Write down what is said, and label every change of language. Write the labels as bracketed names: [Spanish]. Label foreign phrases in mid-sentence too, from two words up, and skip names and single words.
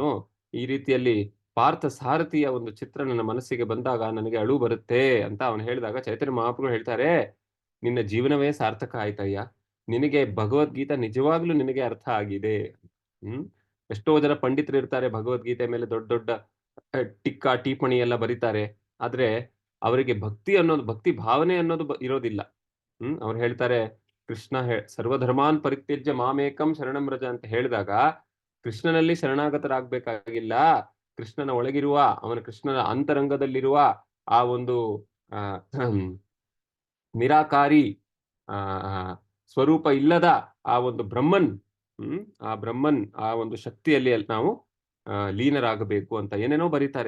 [Kannada] ಈ ರೀತಿಯಲ್ಲಿ ಪಾರ್ಥ ಸಾರಥಿಯ ಒಂದು ಚಿತ್ರ ನನ್ನ ಮನಸ್ಸಿಗೆ ಬಂದಾಗ ನನಗೆ ಅಳು ಬರುತ್ತೆ ಅಂತ ಅವನು ಹೇಳಿದಾಗ ಚೈತನ್ಯ ಮಹಾಪ್ರಭು ಹೇಳ್ತಾರೆ, ನಿನ್ನ ಜೀವನವೇ ಸಾರ್ಥಕ ಆಯ್ತಯ್ಯ, ನಿನಗೆ ಭಗವದ್ಗೀತಾ ನಿಜವಾಗ್ಲೂ ನಿನಗೆ ಅರ್ಥ ಆಗಿದೆ. ಎಷ್ಟೋ ಜನ ಪಂಡಿತರು ಇರ್ತಾರೆ, ಭಗವದ್ಗೀತೆ ಮೇಲೆ ದೊಡ್ಡ ದೊಡ್ಡ ಟಿಕ್ಕಾ ಟಿಪ್ಪಣಿ ಎಲ್ಲ ಬರೀತಾರೆ, ಆದ್ರೆ ಅವರಿಗೆ ಭಕ್ತಿ ಭಾವನೆ ಅನ್ನೋದು ಇರೋದಿಲ್ಲ. ಅವ್ರು ಹೇಳ್ತಾರೆ, ಕೃಷ್ಣ [Sanskrit] ಸರ್ವಧರ್ಮಾನ್ ಪರಿತ್ಯಜ್ಯ ಮಾಮೇಕಂ ಶರಣಂ ವ್ರಜ [Kannada] ಅಂತ ಹೇಳಿದಾಗ ಕೃಷ್ಣನಲ್ಲಿ ಶರಣಾಗತರಾಗಬೇಕಾಗಿಲ್ಲ, ಕೃಷ್ಣನ ಒಳಗಿರುವ ಕೃಷ್ಣನ ಅಂತರಂಗದಲ್ಲಿರುವ ಆ ಒಂದು ನಿರಾಕಾರಿ ಸ್ವರೂಪ ಇಲ್ಲದ ಆ ಒಂದು ಬ್ರಹ್ಮನ್, ಆ ಒಂದು ಶಕ್ತಿಯಲ್ಲಿ ನಾವು ಲೀನರಾಗಬೇಕು ಅಂತ ಏನೇನೋ ಬರೀತಾರೆ.